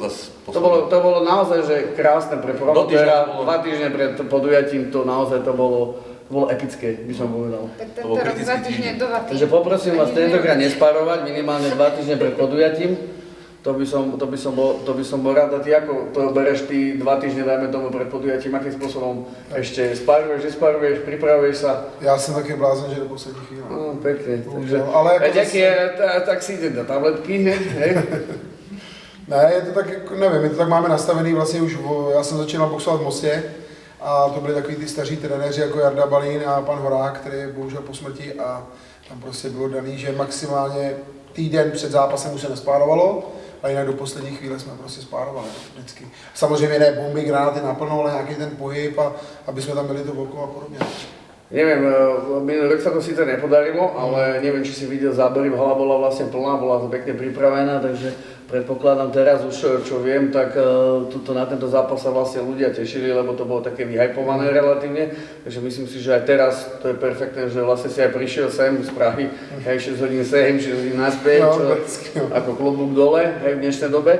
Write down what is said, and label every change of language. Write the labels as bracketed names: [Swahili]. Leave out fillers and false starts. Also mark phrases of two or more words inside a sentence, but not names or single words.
[Slovak] To bolo naozaj že krásne pre promotéra, 2 týždne pred podujatím to naozaj to bolo epické, by som povedal. Tak To bol tento rok kritický 2 týždne týždeň. do vaty. Takže poprosím vás tentokrát nespárovať, minimálne 2 týždne pred podujatím. To by som bol rád. A ty ako to bereš ty 2 týždne, dajme tomu pred podujatím, akým spôsobom ešte spáruješ, nespáruješ, pripravuješ sa? [Czech] Já jsem taky blázen, že do poslední chvíle. [Slovak] No, pekne. Takže, [Czech] Ale jako [Slovak] veď aký je, tak si ide na tabletky, hej? [Czech] Ne, je to tak, jako, nevím, my to tak máme nastavený vlastně už, já jsem začínal boxovat v Mostě a to byli takový ty staří trenéři jako Jarda Balín a pan Horák, který je bohužel po smrti a tam prostě bylo daný, že maximálně týden před zápasem už se nespárovalo, a jinak do poslední chvíle jsme prostě spárovali vždycky. Samozřejmě ne bomby, granáty naplno, ale nějaký ten pohyb a aby jsme tam byli to okolo a podobně. [Slovak] Neviem, minulý rok sa to síce nepodarilo, ale neviem, či si videl zábery, hala bola vlastne plná, bola pekne pripravená, takže predpokladám teraz už, čo viem, tak tuto na tento zápas sa vlastne ľudia tešili, lebo to bolo také vyhypované relatívne, takže myslím si, že aj teraz to je perfektné, že vlastne si aj prišiel sem z Prahy, hej, 6 hodín sem, 6 hodín naspäť, ako klobúk dole, hej, v dnešnej dobe.